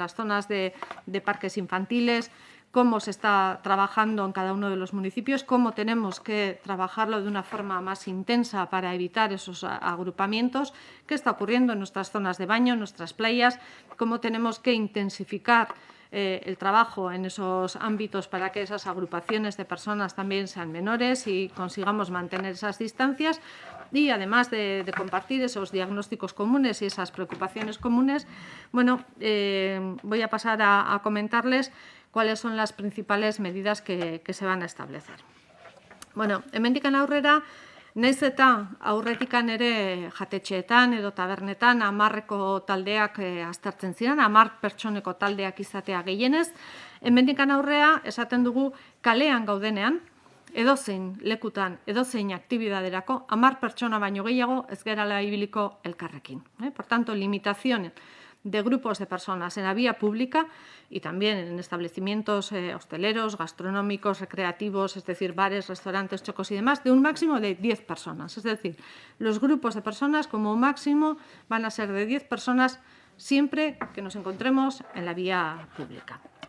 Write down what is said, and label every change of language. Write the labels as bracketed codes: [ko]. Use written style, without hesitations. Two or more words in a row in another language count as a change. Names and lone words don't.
[es] las zonas de parques infantiles, cómo se está trabajando en cada uno de los municipios, cómo tenemos que trabajarlo de una forma más intensa para evitar esos agrupamientos, qué está ocurriendo en nuestras zonas de baño, en nuestras playas, cómo tenemos que intensificar el trabajo en esos ámbitos para que esas agrupaciones de personas también sean menores y consigamos mantener esas distancias. Y además de compartir esos diagnósticos comunes y esas preocupaciones comunes, bueno, voy a pasar a comentarles cuáles son las principales medidas que se van a establecer. [eu] Bueno, hemendikan aurrera, naiz eta aurretikan ere jatetxeetan edo tabernetan 10 taldeak aztertzen ziren, 10 pertsoneko taldeak izatea gehienez, hemendikan aurrera esaten dugu kalean gaudenean, edozein lekutan, edozein aktibidaderako, 10 pertsona baino gehiago ez gerala ibiliko elkarrekin. [es] Por tanto, limitación de grupos de personas en la vía pública y también en establecimientos hosteleros, gastronómicos, recreativos, es decir, bares, restaurantes, chocos y demás, de un máximo de 10 personas. Es decir, los grupos de personas como máximo van a ser de 10 personas siempre que nos encontremos en la vía pública.